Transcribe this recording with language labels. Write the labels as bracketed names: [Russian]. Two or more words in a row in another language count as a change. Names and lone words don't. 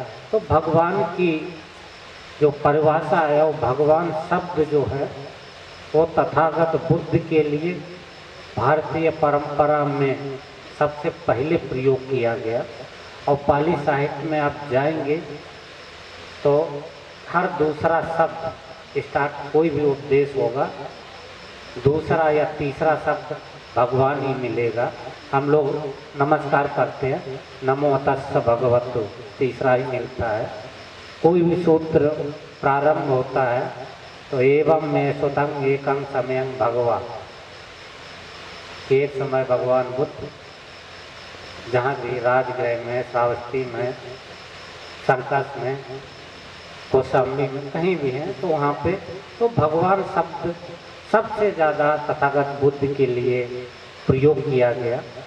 [Hindi] तो भगवान की जो परिभाषा है, वो भगवान शब्द जो है वो तथागत बुद्ध के लिए भारतीय परंपरा में सबसे पहले प्रयोग किया गया। और पाली साहित्य में आप जाएंगे तो हर दूसरा शब्द स्टार्ट, कोई भी उपदेश होगा, दूसरा या तीसरा शब्द भगवान ही मिलेगा। हम लोग नमस्कार करते हैं, [Pali] नमो तस्स भगवतो, [Hindi] तीसरा ही मिलता है। कोई भी सूत्र प्रारंभ होता है तो [Pali] एवं में सुतंग एकं समयं भगवा, [Hindi] एक समय भगवान बुद्ध जहाँ भी राजगृह में, श्रावस्ती में, सर्कस में, कौशाम्बी में, कहीं भी हैं तो वहाँ पे तो भगवान शब्द सबसे ज़्यादा तथागत बुद्ध के लिए प्रयोग किया गया।